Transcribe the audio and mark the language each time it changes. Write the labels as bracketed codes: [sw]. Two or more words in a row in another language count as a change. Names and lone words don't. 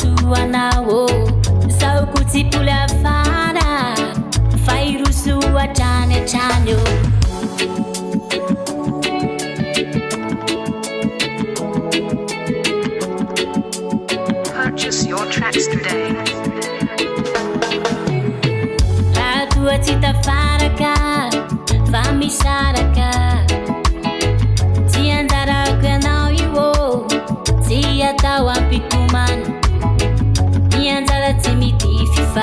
[mg] anao Saoko tsipoly afara Fa iroso hatrany hatrany [en] Purchase your tracks today. [mg] Raha tsy tafaraka fa misaraka Tsy anjarako ianao io Tsy atao ampitomana Ny anjara tsy midify fa